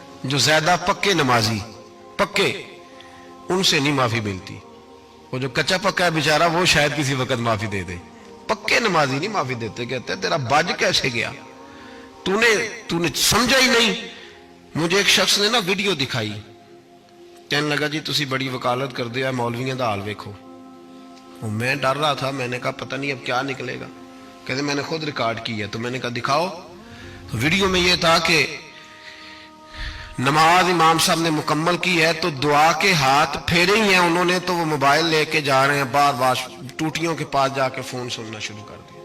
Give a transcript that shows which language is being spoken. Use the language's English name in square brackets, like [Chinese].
[Urdu] جو زیادہ پکے نمازی پکے ان سے نہیں معافی ملتی. وہ جو کچا پکا ہے بیچارہ وہ شاید کسی وقت معافی دے دے. پکے نمازی نہیں معافی دیتے. کہتے تیرا بج کیسے گیا تو نے سمجھا ہی نہیں. مجھے ایک شخص نے نا ویڈیو دکھائی. کہنے لگا جی [Punjabi] تسی بڑی وکالت کر دیا مولویوں دا حال ویکھو. [Urdu] میں ڈر رہا تھا. میں نے کہا پتہ نہیں اب کیا نکلے گا. کہتے میں نے خود ریکارڈ کی ہے. تو میں نے کہا دکھاؤ. ویڈیو میں یہ تھا کہ نماز امام صاحب نے مکمل کی ہے تو دعا کے ہاتھ پھیرے ہی ہیں انہوں نے تو وہ موبائل لے کے جا رہے ہیں بار بار ٹوٹیوں کے پاس جا کے فون سننا شروع کر دیا.